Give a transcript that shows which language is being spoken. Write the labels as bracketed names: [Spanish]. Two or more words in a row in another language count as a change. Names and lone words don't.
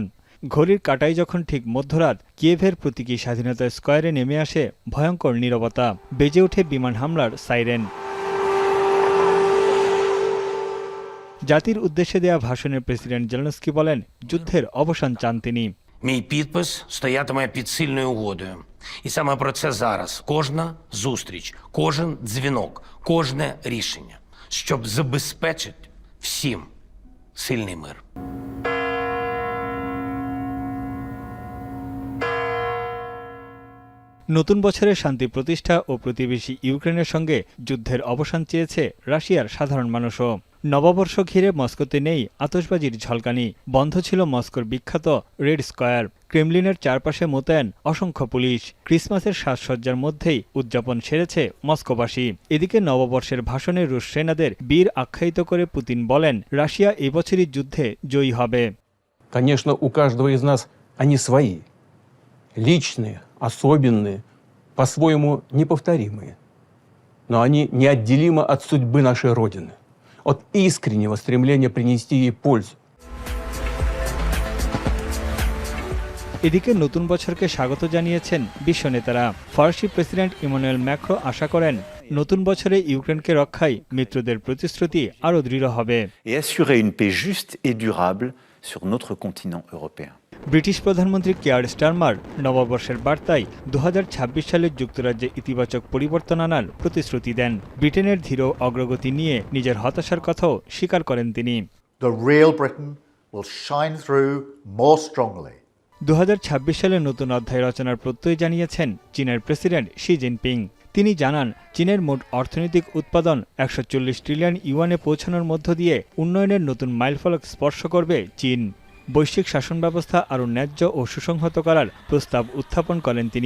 [Bangla] ঘড়ির কাঁটায় যখন ঠিক মধ্যরাত, কিয়েভের প্রতীকী স্বাধীনতা স্কয়ারে নেমে আসে ভয়ঙ্কর নীরবতা। বেজে ওঠে বিমান হামলার সাইরেন। জাতির উদ্দেশ্যে দেয়া ভাষণে প্রেসিডেন্ট জেলেনস্কি বলেন, যুদ্ধের অবসান চান তিনি। [Ukrainian] Мій підпис стоятиме під сильною угодою. І саме про це зараз. Кожна зустріч, кожен дзвінок, кожне рішення, щоб забезпечити всім сильний мир. [Bangla] নতুন বছরে শান্তি প্রতিষ্ঠা ও প্রতিবেশী ইউক্রেনের সঙ্গে যুদ্ধের অবসান চেয়েছে রাশিয়ার সাধারণ মানুষও। নববর্ষ ঘিরে মস্কোতে নেই আতশবাজির ঝলকানি। বন্ধ ছিল মস্কোর বিখ্যাত রেড স্কয়ার। ক্রেমলিনের চারপাশে মোতায়েন অসংখ্য পুলিশ। ক্রিসমাসের সাজসজ্জার মধ্যেই উদযাপন সেরেছে মস্কোবাসী। এদিকে নববর্ষের ভাষণে রুশ সেনাদের বীর আখ্যায়িত করে পুতিন বলেন, রাশিয়া এবছরই যুদ্ধে জয়ী হবে। [Russian] Конечно, у каждого из нас они свои, личные, особенные, по-своему неповторимые. Но они неотделимы от судьбы нашей Родины, от искреннего стремления принести ей пользу. [Bangla] এদিকে নতুন বছরকে স্বাগত জানিয়েছেন বিশ্ব নেতারা। ফরাসি প্রেসিডেন্ট ইমানুয়েল ম্যাক্রো আশা করেন, নতুন বছরে ইউক্রেনকে রক্ষায় মিত্রদের প্রতিশ্রুতি আরও দৃঢ় হবে [French] et assurer une paix juste et durable sur notre continent européen. [Bangla] ব্রিটিশ প্রধানমন্ত্রী কেয়ার স্টারমার নববর্ষের বার্তায় 2026 সালে যুক্তরাজ্যে ইতিবাচক পরিবর্তন আনার প্রতিশ্রুতি দেন। ব্রিটেনের ধীর অগ্রগতি নিয়ে নিজের হতাশার কথাও স্বীকার করেন তিনি। [English] The real Britain will shine through more strongly. [Bangla] 2026 সালে নতুন অধ্যায় রচনার প্রত্যয় জানিয়েছেন চীনের প্রেসিডেন্ট শি জিনপিং। তিনি জানান, চীনের মোট অর্থনৈতিক উৎপাদন 140 ট্রিলিয়ন ইউয়ানে পৌঁছানোর মধ্য দিয়ে উন্নয়নের নতুন মাইলফলক স্পর্শ করবে চীন। বৈশ্বিক শাসন ব্যবস্থা আরও ন্যায্য ও সুসংহত করার প্রস্তাব উত্থাপন করেন তিনি।